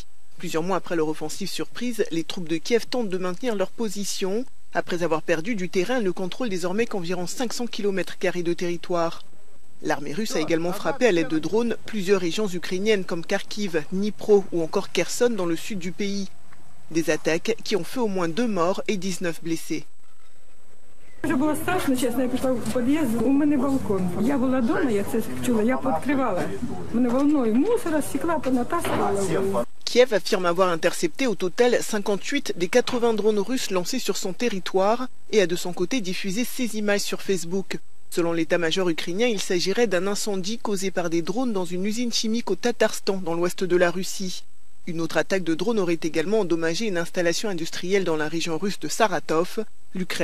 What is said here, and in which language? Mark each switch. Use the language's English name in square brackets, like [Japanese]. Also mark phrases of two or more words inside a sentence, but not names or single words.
[French] Plusieurs mois après leur offensive surprise, les troupes de Kiev tentent de maintenir leur position, après avoir perdu du terrain, le contrôle désormais qu'environ 500 km² de territoire. L'armée russe a également frappé à l'aide de drones plusieurs régions ukrainiennes comme Kharkiv, Dnipro ou encore Kherson dans le sud du pays. Des attaques qui ont fait au moins 2 morts et 19 blessés. [Ukrainian] Вже було страшно, чесно, я пішла в під'їзд, у мене балкон. Я була вдома, я це чула, я відкривала. Мене волною мусора, стекла понатаскувала. [French] Kiev affirme avoir intercepté au total 58 des 80 drones russes lancés sur son territoire et a de son côté diffusé ces images sur Facebook. Selon l'état-major ukrainien, il s'agirait d'un incendie causé par des drones dans une usine chimique au Tatarstan, dans l'ouest de la Russie. Une autre attaque de drones aurait également endommagé une installation industrielle dans la région russe de Saratov.